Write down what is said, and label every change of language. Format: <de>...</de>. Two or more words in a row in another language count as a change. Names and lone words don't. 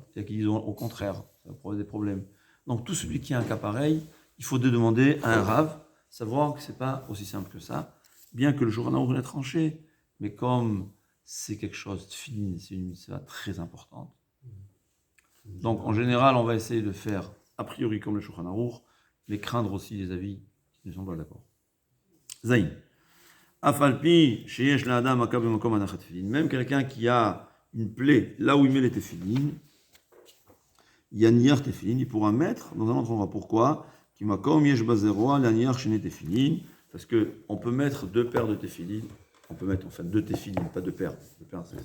<fr>Il y a qui disent au contraire, ça va poser des problèmes. Donc tout celui qui a un cas pareil, il faut demander à un rav, savoir que c'est pas aussi simple que ça, bien que le Shulchan Aruch l'a tranché, mais comme c'est quelque chose de fini, c'est une mitzvah très importante. Donc en général, on va essayer de faire a priori comme le Shulchan Aruch, mais craindre aussi les avis qui ne sont pas d'accord. Zayn.</fr> <he>אף על פי שיש לאדם עקב במקום הנחת תפילין.</he> <fr>Même quelqu'un qui a une plaie là où il met les tefillin, il y a</fr> <he>נייר תפילין,</he> <fr>il pourra mettre dans un autre endroit. Pourquoi? Parce qu'on peut mettre deux paires de téphilines, on peut mettre enfin deux téphilines, pas deux paires, c'est ça.</fr>